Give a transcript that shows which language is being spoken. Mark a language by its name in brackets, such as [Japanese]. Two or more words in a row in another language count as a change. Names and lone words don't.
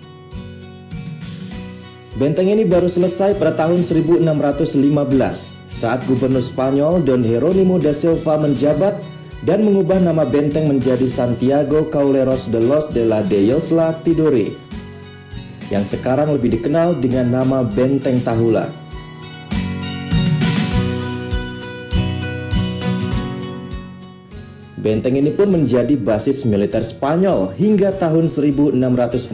[Indonesian] Benteng ini baru selesai pada tahun 1615 saat Gubernur Spanyol Don Jerónimo da Silva menjabat dan mengubah nama benteng menjadi Santiago Caballeros de los de la Isla Tidore, yang sekarang lebih dikenal dengan nama Benteng Tahula. Benteng ini pun menjadi basis militer Spanyol hingga tahun 1662.